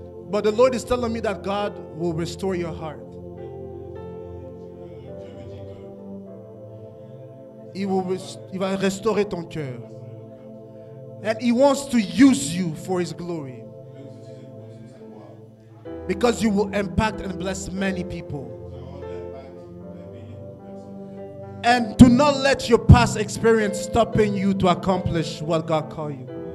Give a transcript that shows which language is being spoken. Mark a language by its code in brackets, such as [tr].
[en] But the Lord is telling me that God will restore your heart. [fr] Il va restaurer ton cœur. [en] And He wants to use you for His glory. Because you will impact and bless many people. And do not let your past experience stopping you to accomplish what God called you.